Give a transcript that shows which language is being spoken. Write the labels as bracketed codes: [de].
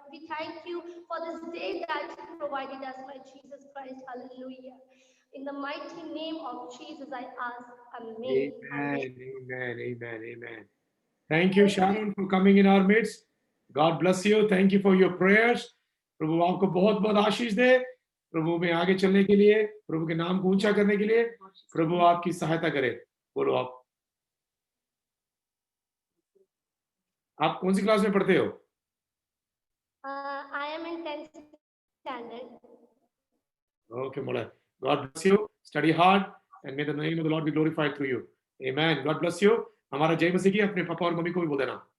[en] We thank you for this day that you provided us, my Jesus Christ. Hallelujah. In the mighty name of Jesus, I ask. Amen. Amen. Amen. Amen. Amen. Thank you, Sharon, for coming in our midst. God bless you. Thank you for your prayers. [hi] प्रभु आपको बहुत बहुत आशीष दे, प्रभु में आगे चलने के लिए, प्रभु के नाम को ऊंचा करने के लिए प्रभु आपकी सहायता करे। बोलो आप कौन सी क्लास में पढ़ते हो? [en] I am in 10th standard. Okay, Mola. God bless you. Study hard and may the name of the Lord be glorified through you. Amen. God bless you. [hi] हमारा जय मसीह की अपने पापा और मम्मी को भी बोल देना।